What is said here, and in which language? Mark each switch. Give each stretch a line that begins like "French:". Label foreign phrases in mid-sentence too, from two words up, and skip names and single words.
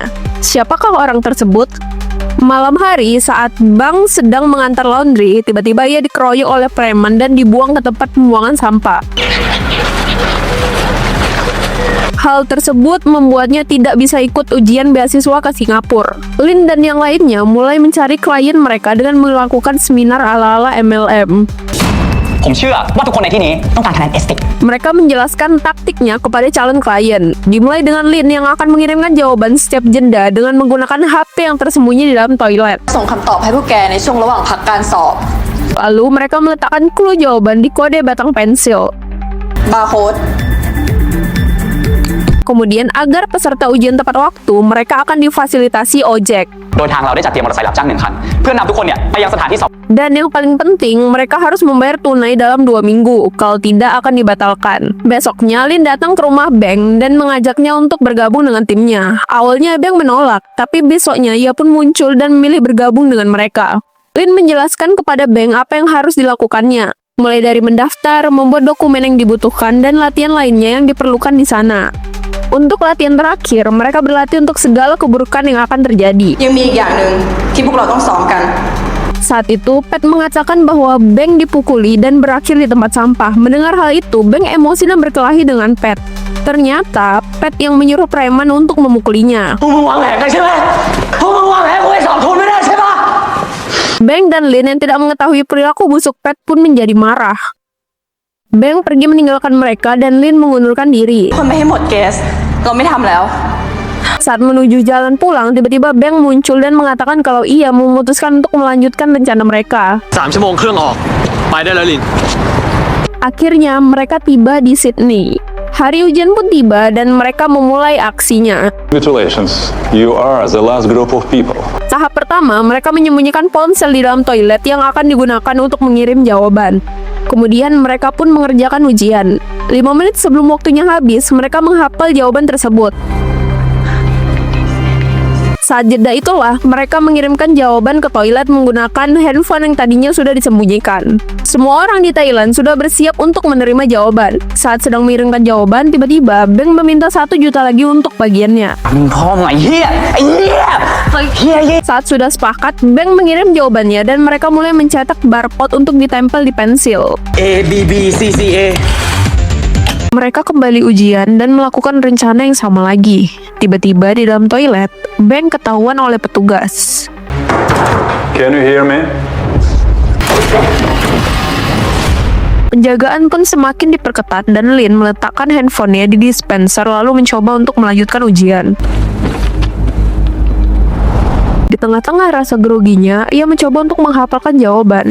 Indonesian: Siapakah orang tersebut? Malam hari, saat Bang sedang mengantar laundry, tiba-tiba ia dikeroyok oleh preman dan dibuang ke tempat pembuangan sampah. Hal tersebut membuatnya tidak bisa ikut ujian beasiswa ke Singapura. Lin dan yang lainnya mulai mencari klien mereka dengan melakukan seminar ala-ala MLM.
Thai: ผมเชื่อว่าทุกคนในที่นี้ต้องการคะแนน STIC
Indonesian: Mereka menjelaskan taktiknya kepada calon klien. Dimulai dengan Lin yang akan mengirimkan jawaban setiap jenda dengan menggunakan HP yang tersembunyi di dalam toilet.
Thai: ส่งคำตอบให้พวกแกในช่วงระหว่างพักการสอบ
Indonesian: Lalu mereka meletakkan clue jawaban di kode batang pensil. บาร์โค้ด Kemudian agar peserta ujian tepat waktu, mereka akan difasilitasi ojek.
Thai: โดยทางเราได้จัดเตรียมมอเตอร์ไซค์รับจ้าง1 คันเพื่อนำทุกคนเนี่ยไปยังสถานที่สอบ
Indonesian: Dan yang paling penting, mereka harus membayar tunai dalam 2 minggu. Kalau tidak, akan dibatalkan. Besoknya, Lin datang ke rumah Beng dan mengajaknya untuk bergabung dengan timnya. Awalnya Beng menolak, tapi besoknya ia pun muncul dan memilih bergabung dengan mereka. Lin menjelaskan kepada Beng apa yang harus dilakukannya, mulai dari mendaftar, membuat dokumen yang dibutuhkan, dan latihan lainnya yang diperlukan di sana. Untuk latihan terakhir, mereka berlatih untuk segala keburukan yang akan terjadi.
Thai: ยังมีอีกอย่างหนึ่งที่พวกเราต้องซ้อมกัน
Indonesian: Saat itu, Pat mengatakan bahwa Beng dipukuli dan berakhir di tempat sampah. Mendengar hal itu, Beng emosi dan berkelahi dengan Pat. Ternyata, Pat yang menyuruh preman untuk memukulinya.
Thai: พวกมึงวางแผนกันใช่ไหมพวกมึงวางแผนกูให้สอบทุนไม่ได้ใช่ปะ
Indonesian: Beng dan Lin yang tidak mengetahui perilaku busuk Pat pun menjadi marah. Beng pergi meninggalkan mereka dan Lin mengundurkan diri.
Thai: คนไม่ให้หมดเกส เราไม่ทำแล้ว
Indonesian: Saat menuju jalan pulang, tiba-tiba Beng muncul dan mengatakan kalau ia memutuskan untuk melanjutkan rencana mereka.
Thai: 3 ชั่วโมงเครื่องออก ไปได้แล้วลิน
Indonesian: Akhirnya mereka tiba di Sydney. Hari ujian pun tiba dan mereka memulai aksinya.
English: Congratulations, you are the last group of people.
Indonesian: Tahap pertama, mereka menyembunyikan ponsel di dalam toilet yang akan digunakan untuk mengirim jawaban. Kemudian mereka pun mengerjakan ujian. 5 menit sebelum waktunya habis, mereka menghafal jawaban tersebut. Saat jeda itulah, mereka mengirimkan jawaban ke toilet menggunakan handphone yang tadinya sudah disembunyikan. Semua orang di Thailand sudah bersiap untuk menerima jawaban. Saat sedang mengirimkan jawaban, tiba-tiba Bank meminta 1 juta lagi untuk bagiannya.
Thai: มึงพร้อมไอ้เหี้ยไอ้เหี้ยเหี้ย
Indonesian: Saat sudah sepakat, Bank mengirim jawabannya dan mereka mulai mencetak barcode untuk ditempel di pensil. A B B C C A. Mereka kembali ujian dan melakukan rencana yang sama lagi. Tiba-tiba di dalam toilet, Bank ketahuan oleh petugas.
English: Can you hear me?
Indonesian: Penjagaan pun semakin diperketat dan Lin meletakkan handphonenya di dispenser lalu mencoba untuk melanjutkan ujian. Di tengah-tengah rasa groginya, ia mencoba untuk menghafalkan jawaban.